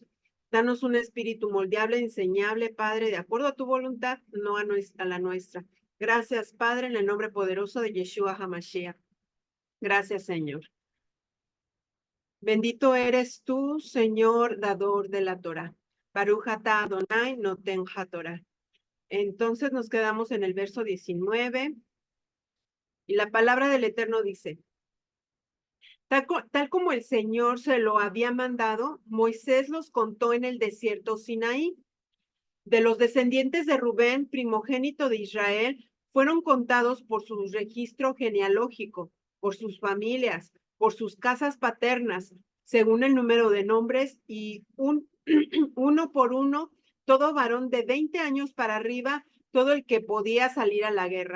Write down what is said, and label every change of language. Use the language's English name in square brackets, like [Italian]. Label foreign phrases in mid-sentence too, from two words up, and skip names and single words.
[Spanish] Danos un espíritu moldeable, enseñable, Padre, de acuerdo a tu voluntad, no a la nuestra. Gracias, Padre, en el nombre poderoso de Yeshua HaMashiach. Gracias, Señor. Bendito eres tú, Señor, dador de la Torah. [Hebrew] ברוך אתה אדני נותן התורה. [Spanish] Entonces nos quedamos en el verso 19 y la palabra del Eterno dice: Tal como el Señor se lo había mandado, Moisés los contó en el desierto Sinaí. De los descendientes de Rubén, primogénito de Israel, fueron contados por su registro genealógico, por sus familias, por sus casas paternas, según el número de nombres, y uno por uno, todo varón de 20 años para arriba, todo el que podía salir a la guerra.